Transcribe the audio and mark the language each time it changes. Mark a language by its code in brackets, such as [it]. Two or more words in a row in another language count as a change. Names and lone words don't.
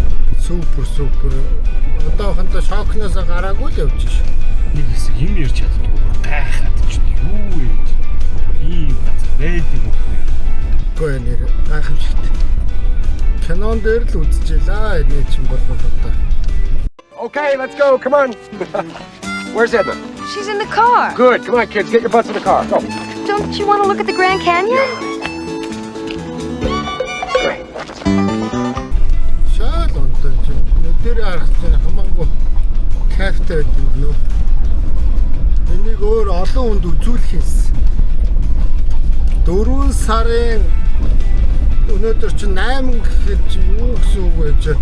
[mn] Супер. Одоохондоо шокноос гараагүй л явж ш. Нэг хэсэг юм ярьж чаддгүй. Гайхаад ч юу вэ? Ийм газар байдаг үгүй. Гой нэр гайхамшигт. Кинон дээр л үзчихлаа. Энэ чинь болов одоо. [en] Okay, let's go. Come on. Where's Emma? She's in the car. Good. Come on, kids. Get your butts in the car. Go. Don't you want to look at the Grand Canyon? Great. [mn] Шал онтой чинь. Нүдээр харах чинь хамаагүй кайфтай байдаг нөө. Энийг өөр олон хүнд үзүүлэх юмсан. 4 сарын Өнөөдөр чинь 8 гэхэд чи юу гэсэн үг вэ чи?